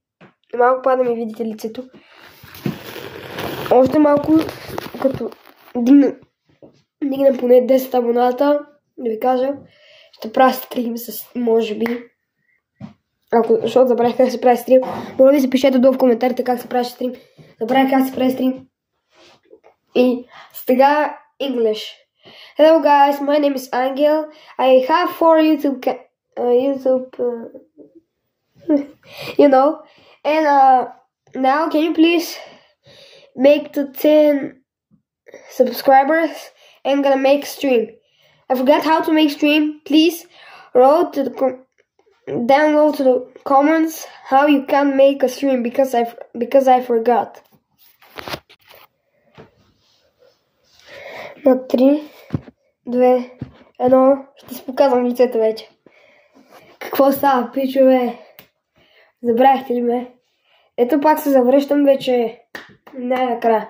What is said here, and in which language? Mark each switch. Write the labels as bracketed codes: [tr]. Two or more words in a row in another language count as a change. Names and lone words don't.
[bg] Малко па да ми видите лицето. Още малко, като дигна поне 10 абоната, да ви кажа, ще правя стрим с, може би. Защото забравих как се прави стрим. Моля ви се, пишете долу в коментарите как се прави стрим. Забравих как се прави стрим. И сега English. [en] Hello guys, my name is Angel. I have 4 YouTube you know. And now can you please make to 10 subscribers? I'm gonna make stream. I forgot how to make stream. Please write to the download to the comments how you can make a stream because I forgot. [bg] На 3, 2, 1, ще си показвам лицето вече. Какво става, пичове? Забравихте ли ме? Ето пак се завръщам вече най-накрая.